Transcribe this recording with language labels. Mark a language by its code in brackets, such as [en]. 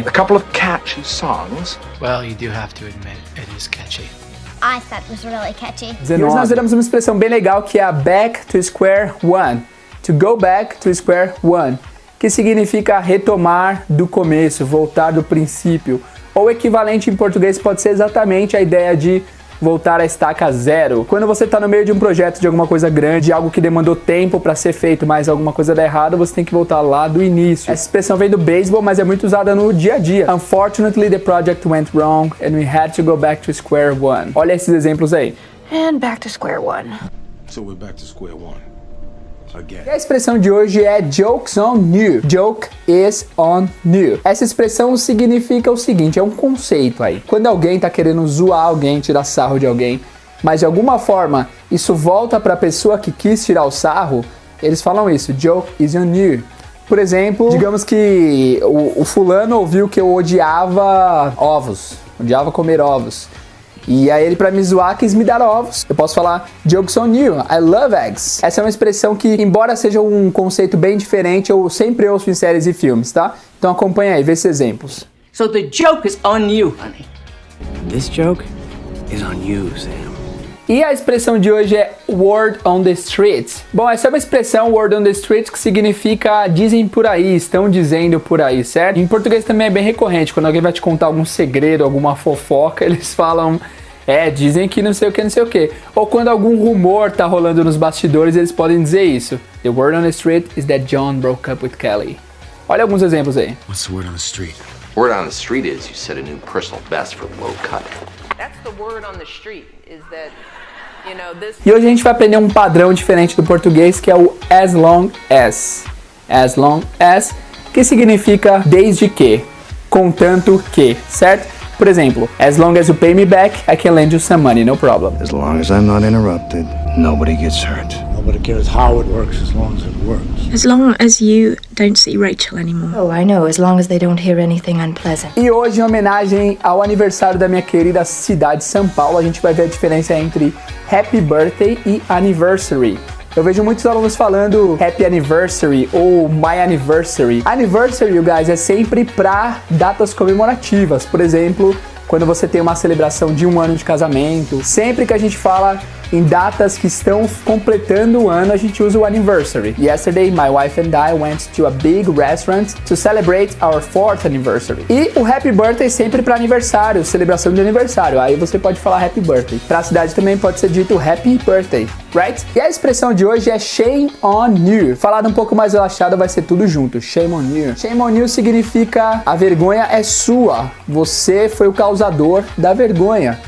[en] A couple of catchy songs. Well, you do have to admit, it is catchy. I thought it was really catchy. [pt] E hoje nós veremos uma expressão bem legal que é a [en] back to square one. To go back to square one. [pt] Que significa retomar do começo, voltar do princípio. Ou equivalente em português pode ser exatamente a ideia de voltar à estaca zero. Quando você está no meio de um projeto, de alguma coisa grande, algo que demandou tempo para ser feito, mas alguma coisa dá errado, você tem que voltar lá do início. Essa expressão vem do beisebol, mas é muito usada no dia a dia. [en] Unfortunately, the project went wrong and we had to go back to square one. [pt] Olha esses exemplos aí. [en] And back to square one. So we're back to square one. [pt] E a expressão de hoje é [en] joke's on you. Joke is on you. [pt] Essa expressão significa o seguinte, é um conceito aí. Quando alguém tá querendo zoar alguém, tirar sarro de alguém, mas de alguma forma isso volta para a pessoa que quis tirar o sarro, eles falam isso, [en] joke is on you. [pt] Por exemplo, digamos que o fulano ouviu que eu odiava ovos, odiava comer ovos. E aí ele, pra me zoar, quis me dar ovos. Eu posso falar, [en] joke's on you, I love eggs. [pt] Essa é uma expressão que, embora seja um conceito bem diferente, eu sempre ouço em séries e filmes, tá? Então acompanha aí, vê esses exemplos. [en] So the joke is on you, honey. This joke is on you, Sam. [pt] E a expressão de hoje é [en] word on the street. [pt] Bom, essa é uma expressão, word on the street, que significa dizem por aí, estão dizendo por aí, certo? Em português também é bem recorrente, quando alguém vai te contar algum segredo, alguma fofoca, eles falam, dizem que não sei o que, não sei o que. Ou quando algum rumor tá rolando nos bastidores, eles podem dizer isso. [en] The word on the street is that John broke up with Kelly. [pt] Olha alguns exemplos aí. [en] What's the word on the street? Word on the street is you set a new personal best for low cut. That's the word on the street, is that, you know, this... [pt] E hoje a gente vai aprender um padrão diferente do português, que é o [en] as long as. As long as, [pt] que significa desde que, contanto que, certo? Por exemplo, [en] as long as you pay me back, I can lend you some money, no problem. As long as I'm not interrupted, nobody gets hurt. Nobody cares how it works as long as it works. As long as you don't see Rachel anymore. Oh, I know, as long as they don't hear anything unpleasant. [pt] E hoje, em homenagem ao aniversário da minha querida cidade de São Paulo, a gente vai ver a diferença entre Happy Birthday e Anniversary. Eu vejo muitos alunos falando Happy Anniversary ou My Anniversary. Anniversary, you guys, é sempre pra datas comemorativas. Por exemplo, quando você tem uma celebração de 1 ano de casamento. Sempre que a gente fala em datas que estão completando o ano, a gente usa o anniversary. [en] Yesterday, my wife and I went to a big restaurant to celebrate our 4th anniversary. [pt] E o Happy Birthday sempre para aniversário, celebração de aniversário. Aí você pode falar Happy Birthday. Para a cidade também pode ser dito Happy Birthday, right? E a expressão de hoje é [en] shame on you. [pt] Falado um pouco mais relaxado, vai ser tudo junto. [en] Shame on you. Shame on you [pt] significa a vergonha é sua. Você foi o causador da vergonha.